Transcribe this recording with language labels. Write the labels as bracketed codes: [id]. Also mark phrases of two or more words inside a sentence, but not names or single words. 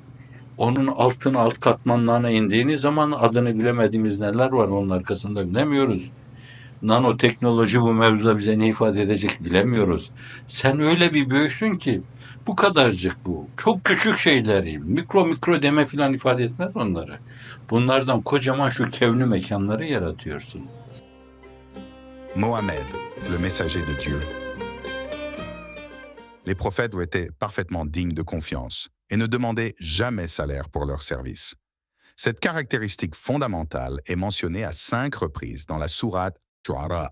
[tr] Onun altın alt katmanlarına indiğiniz zaman adını bilemediğimiz neler var onun arkasında bilemiyoruz. Nanoteknoloji bu mevzuda bize ne ifade edecek bilemiyoruz. Sen öyle bir büyüksün ki bu kadarcık bu. Çok küçük şeyleri, mikro deme filan ifade etmez onları. Bunlardan kocaman şu kevni mekanları yaratıyorsun. [fr] Mohammed, le messager de Dieu. Les prophètes ont été parfaitement dignes de confiance et ne demandaient jamais salaire pour leur service. Cette caractéristique fondamentale est mentionnée à 5 reprises dans la sourate Shu'ara.